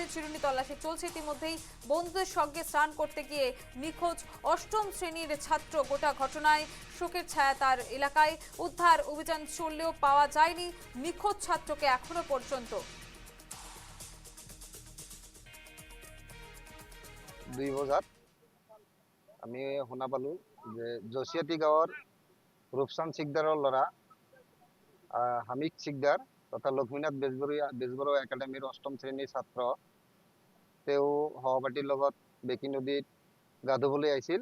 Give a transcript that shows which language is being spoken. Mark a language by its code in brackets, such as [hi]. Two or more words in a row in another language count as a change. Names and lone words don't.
[bn] চিরুনি তল্লাশি চলছে। ইতিমধ্যেই বন্ধুদের সঙ্গে স্নান করতে গিয়ে নিখোঁজ অষ্টম শ্রেণীর ছাত্র। গোটা ঘটনায় শোকের ছায়া তার এলাকায়। উদ্ধার অভিযান চললেও পাওয়া যায়নি নিখোঁজ ছাত্রকে এখনো পর্যন্ত। [as] 2 বজাত আমি শুনা পালো যে জচিয়াতি গাঁৱৰ ৰূপচান শিকদাৰৰ ল'ৰা হামিদ শিকদাৰ তথা লক্ষ্মীনাথ বেজবৰুৱা একাডেমীৰ অষ্টম শ্ৰেণীৰ ছাত্ৰ। তেওঁ সহপাঠীৰ লগত বেকি নদীত গা ধুবলৈ আহিছিল।